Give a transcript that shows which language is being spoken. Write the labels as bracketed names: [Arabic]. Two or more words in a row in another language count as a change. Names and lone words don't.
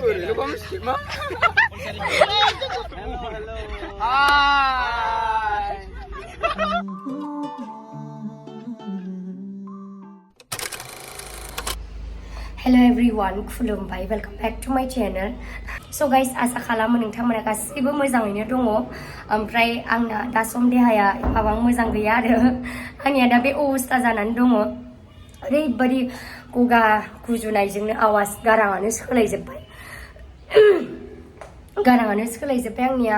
[English] Hello everyone, gwbao. Welcome back to my channel. So guys, [Bodo] asa खालामो नोंथांमोना गासिबो मोजाङैनो दङ. ओमफ्राय आंना दा सम देहाया एफाबां मोजां गैया आरो आंनिया दा बे अबस्था जानानै दङ. ओरैबादि गगा गुजुनायजोंनो आवाज गाराङानो सोलायजोब्बाय. आंनिया.